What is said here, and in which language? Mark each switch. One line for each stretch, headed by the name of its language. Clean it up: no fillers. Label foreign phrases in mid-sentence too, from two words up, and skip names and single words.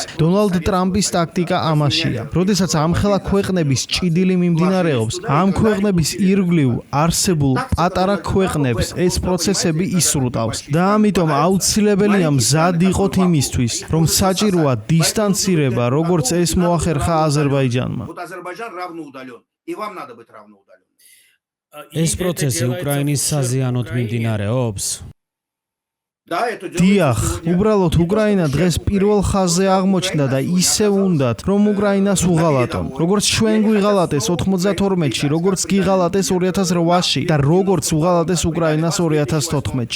Georgian: დონალდ ტრამპის ტაქტიკა ამაშია. როდესაც ამხელა ქვეყნების ჭიდილი მიმდინარეობს, ამ ქვეყნების ირგვლივ არსებულ პატარა ქვეყნებს ეს პროცესები ისრუტავს და ამიტომ აუცილებელია მზად იყოთ იმისთვის, რომ საჭიროა დისტანცირება, როგორც ეს მოახერხა აზერბაიჯანმა.
Russian: Вот Азербайджан равно удален, и вам надо быть равно удален.
Georgian: ეს პროცესი უკრაინის საზიანოდ მიმდინარეობს. დიახ, უბრალოდ უკრაინა დღეს პირველ ხაზზე აღმოჩნდა და ისევ უნდათ, რომ უკრაინას უღალატონ. როგორც ჩვენ გვიღალატეს 92-ში, როგორც გიღალატეს 2008-ში და როგორც უღალატეს უკრაინას 2014-ში.